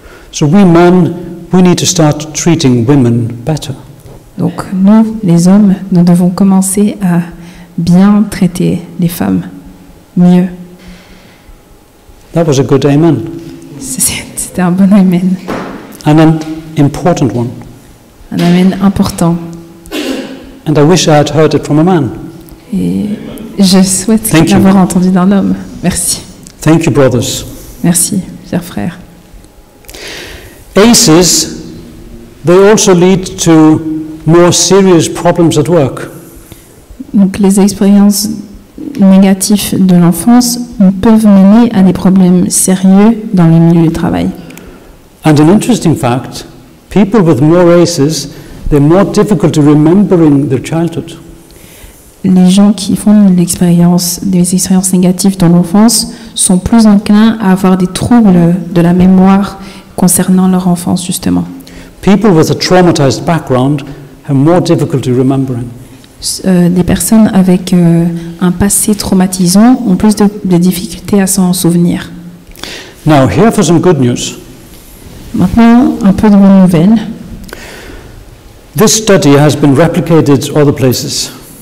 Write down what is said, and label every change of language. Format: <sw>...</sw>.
<en>So we men, we need to start treating women better.</en> <fr>Donc nous, les hommes, nous devons commencer à bien traiter les femmes mieux.</fr> <en>That was a good amen.</en> <fr>C'était un bon amen.</fr> <en>And an important one.</en> <fr>Un amen important.</fr> <en>And I wish I had heard it from a man.</en> <fr>Et je souhaite</fr> <en>Thank you.</en> <fr>l'avoir entendu d'un homme. Merci.</fr> <en>Thank you, brothers.</en> <fr>Merci, chers frères.</fr> <en>ACEs, they also lead to more serious problems at work.</en> <fr>Donc les expériences négatives de l'enfance peuvent mener à des problèmes sérieux dans le milieu du travail.</fr> <en>And an interesting fact, people with more ACEs, they're more difficult to remember in their childhood.</en> <fr>Les gens qui font des expériences négatives dans l'enfance sont plus enclins à avoir des troubles de la mémoire concernant leur enfance, justement.</fr> <en>People with a traumatized background have more difficulty remembering.</en> <fr>Des personnes avec un passé traumatisant ont plus de difficultés à s'en souvenir.</fr> <en>Now, here for some good news.</en> <fr>Maintenant, un peu de bonnes nouvelles.</fr> <en>This study has been replicated other places.</en>